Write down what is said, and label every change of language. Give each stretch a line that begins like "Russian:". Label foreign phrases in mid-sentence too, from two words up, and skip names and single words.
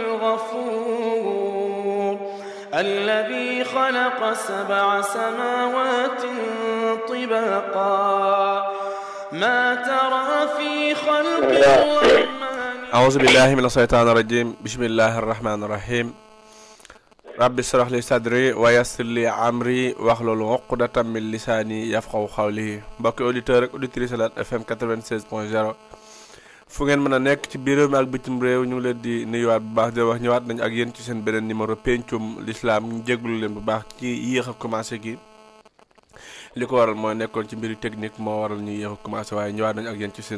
Arabic: الغفور الذي خلق 7 سماوات طباقا ما ترى في خلق الرحمن أعوذ بالله من الشيطان الرجيم بسم الله الرحمن الرحيم رب اشرح لي صدري ويسر لي أمري واحلل عقدة من لساني يفقهوا قولي
Wolof: mbokki auditeur ak auditrice Lat FM 96.0 fu ngeen mën a nekk ci biir réew mi ak bitim réew ñu ngi leen di nuyuwaat bu baax di wax ñëwaat nañ ak yéen ci seen beneen numéro pencum l'islam ñu jéglu leen bu baax ci yéex a commencé gi li ko waral mooy nekkoon ci mbiru technique moo waral ñu yéex a commencé waaye ñëwaat nañ ak yéen ci